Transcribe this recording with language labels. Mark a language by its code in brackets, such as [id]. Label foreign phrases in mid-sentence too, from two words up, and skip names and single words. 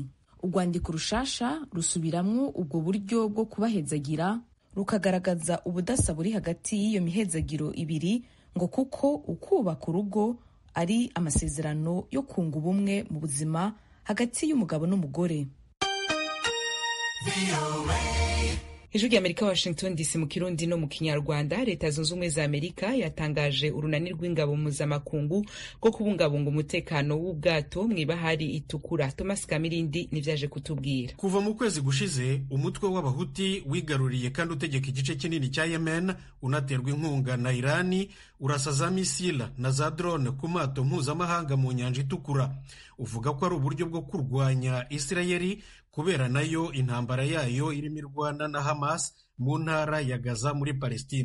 [rn] Urwandiko rushasha rusubiramwo ubwo buryo bwo kubahezagira, rukagaragaza ubudasa buri hagati y'iyo mihezagiro ibiri, ngo kuko ukubaka urugo ari amasezerano yo kunga ubumwe mu buzima hagati y'umugabo n'umugore. Ijwi rya Amerika, Washington DC mu Kirundi no mu Kinyarwanda. Leta zunze ubumwe za Amerika yatangaje urunani rw'ingabo mpuzamakungu rwo kubungabunga umutekano w'ubwato mw'ibahari itukura. Thomas Kamirindi nivyaje kutubwira. Kuva mu kwezi gushize umutwe w'abahuti wigaruriye kandi utegeka igice kinini cya Yemen, unaterwa inkunga na Irani, urasa za misila na za drone ku mato mpuzamahanga mu nyanja itukura. Uvuga ko ari uburyo bwo kurwanya Isirayeli kubera nayo intambara yayo irimo irwana na Hamas mu ntara ya Gaza muri Palestina.